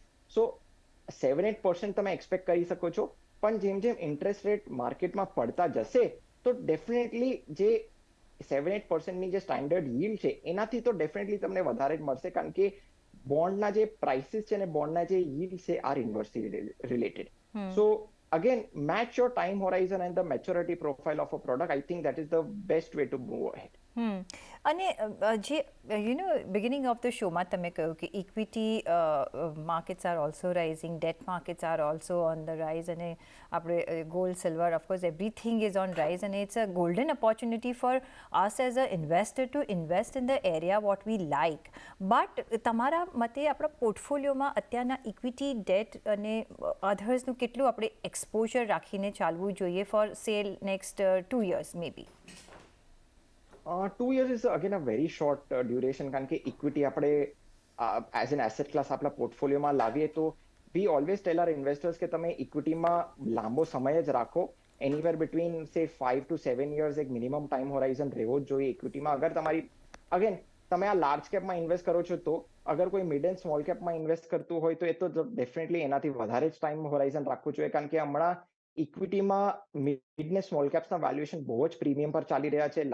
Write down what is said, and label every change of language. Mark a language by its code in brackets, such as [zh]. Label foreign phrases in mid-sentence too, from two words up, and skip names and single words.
[gu] સો 7-8% તમે એક્સપેક્ટ કરી શકો છો પણ જેમ જેમ [en] interest rate [gu] માર્કેટમાં પડતા જશે તો ડેફિનેટલી જે 7-8%ની જે [en] standard yield [gu] છે એનાથી તો ડેફિનેટલી તમને વધારે જ મળશે કારણ કે બોન્ડના જે પ્રાઇસીસ છે અને બોન્ડના જે yield છે [en] are inversely related. સો again match your time horizon and the maturity profile of a product. I think that is the best way to move ahead. [gu] અને જે [en] beginning of the showમાં [gu] તમે કહ્યું કે [en] equity markets are also rising, debt markets are also on the rise [gu] અને આપણે [en] gold, silver, of course everything is on rise અને it's a golden opportunity for us as an investor to invest in the area what we like. [gu] બટ તમારા મતે આપણા પોર્ટફોલિયોમાં અત્યારના ઇક્વિટી, ડેટ અને અધર્સનું કેટલું આપણે એક્સપોઝર રાખીને ચાલવું જોઈએ [en] for say next 2 years may be? 2 years is again a very short duration [gu] કારણ કે ઇક્વિટી આપણે [en] as an asset class [gu] આપણા પોર્ટફોલિયોમાં લાવીએ તો [en] we always tell our investors [gu] કે તમે ઇક્વિટીમાં લાંબો સમય જ રાખો. [en] anywhere between say 5 to 7 years [gu] એક [en] minimum time horizon [gu] રહેવો જ જોઈએ ઇક્વિટીમાં. અગર તમારી અગેન તમે આ [en] large capમાં [gu] ઇન્વેસ્ટ કરો છો તો અગર કોઈ [en] mid and small capમાં [gu] ઇન્વેસ્ટ કરતું હોય તો એ તો ડેફિનેટલી એનાથી વધારે જ [en] time horizon [gu] રાખવું જોઈએ કારણ કે હમણાં ઇક્વિટીમાં મિડ ને સ્મોલ કેપ્સના વેલ્યુએશન બહુ જ પ્રીમિયમ પર ચાલી રહ્યા છે.